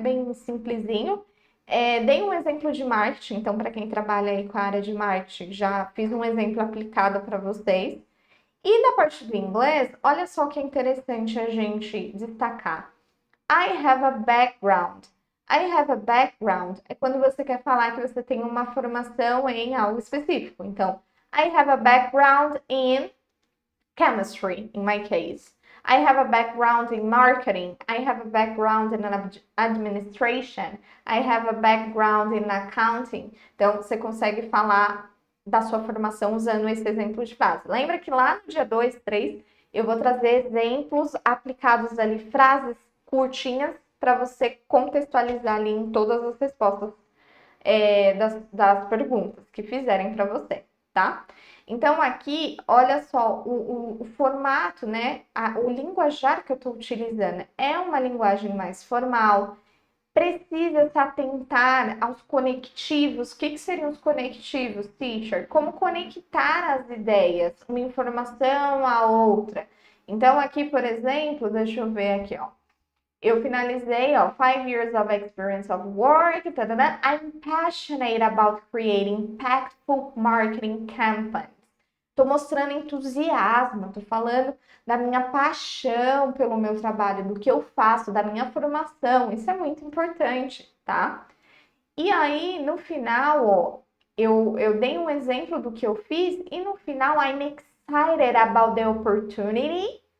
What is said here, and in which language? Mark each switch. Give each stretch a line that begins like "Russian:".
Portuguese: Bem simplesinho. Dei um exemplo de marketing, então para quem trabalha aí com a área de marketing, já fiz um exemplo aplicado para vocês. E na parte do inglês, olha só que é interessante a gente destacar.
English: I have a background.
Portuguese: I have a background é quando você quer falar que você tem uma formação em algo específico.
English: Então, I have a background in chemistry, in my case. I have a background in marketing. I have a background in administration. I have a background in accounting.
Portuguese: Então, você consegue falar da sua formação usando esse exemplo de frase. Lembra que lá no dia 2, 3, eu vou trazer exemplos aplicados ali, frases curtinhas, para você contextualizar ali em todas as respostas das perguntas que fizerem para você, tá? Então, aqui, olha só, o formato, né? O linguajar que eu estou utilizando é uma linguagem mais formal, precisa se atentar aos conectivos. O que seriam os conectivos, teacher? Como conectar as ideias, uma informação à outra. Então, aqui, por exemplo, deixa eu ver aqui, ó. Eu finalizei, ó,
English: 5 years of experience of work, I'm passionate about creating impactful marketing campaigns.
Portuguese: tô mostrando entusiasmo, tô falando da minha paixão pelo meu trabalho, do que eu faço, da minha formação. Isso é muito importante, tá? E aí, no final, ó, eu dei um exemplo do que eu fiz e no final,
English: I'm excited about the opportunity.